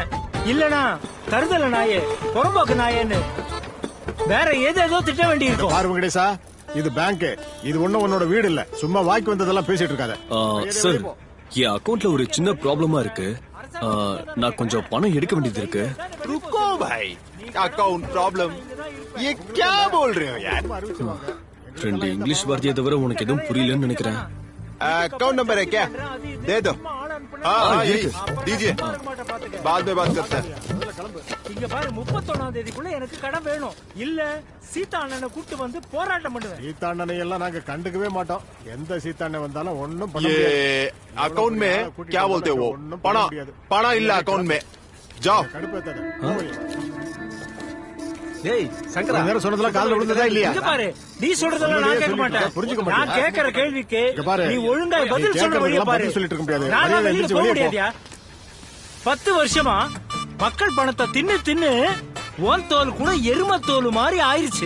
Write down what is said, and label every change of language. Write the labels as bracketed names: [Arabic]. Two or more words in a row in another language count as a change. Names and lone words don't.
[Tamil] இல்லனா தருதல நாயே, புறம்போக்கு நாயேன்னு வேற ஏதோ திட்ட வேண்டி இருக்கும். பாரு வெங்கடேசா, இது பேங்க், இது ஒண்ணும் உன்னோட வீடு இல்ல. சும்மா வாய்க்கு வந்ததெல்லாம் பேசிட்டு இருக்காத. சார், என் அக்கவுண்ட்ல ஒரு சின்ன ப்ராப்ளமா இருக்கு. நான் கொஞ்சம் பணம் எடுக்க வேண்டியது இருக்கு. [Hindi] रुको भाई, अकाउंट प्रॉब्लम, ये क्या बोल रहे हो यार? [Tamil] 2 இங்கிலீஷ் வார்த்தையை தவிர உனக்கு எதுவும் புரியலன்னு நினைக்கிறேன். [Hindi] अकाउंट नंबर है क्या? दे दो. हाँ दीजिए, बाद में बात करते हैं. [Tamil] இங்க பாரு, 31ஆம் தேதிக்குள்ள எனக்கு கடன் வேணும். இல்ல சீதா அண்ணனை கூட்டு வந்து போராட்டம் பண்ணுவேன். சீதா அண்ணனை எல்லாம் நாங்க கண்டுக்கவே மாட்டோம். எந்த சீதா அண்ணன் வந்தாலும் ஒண்ணும் பண்ண முடியாது. [Hindi] अकाउंट में क्या बोलते हो? पड़ा இல்ல अकाउंट में जाओ. [Tamil] டேய் சங்கரா, நேரா சொன்னதெல்லாம் காதுல விழுந்ததா இல்லையா? இங்க பாரு, நீ சொல்றதெல்லாம் நான் கேட்க மாட்டேன். புரிஞ்சுக்க மாட்டேன். நான் கேக்குற கேள்விக்கு நீ ஒழுங்கா பதில் சொல்ற வழியை பாரு. சொல்லிட்டு இருக்க முடியாது. நான் வெளியில போக முடியாதியா? 10 வருஷமா மக்கள் பணத்தை தின்னு உன் தோல் கூட எரும தோல் மாதிரி ஆயிருச்சு.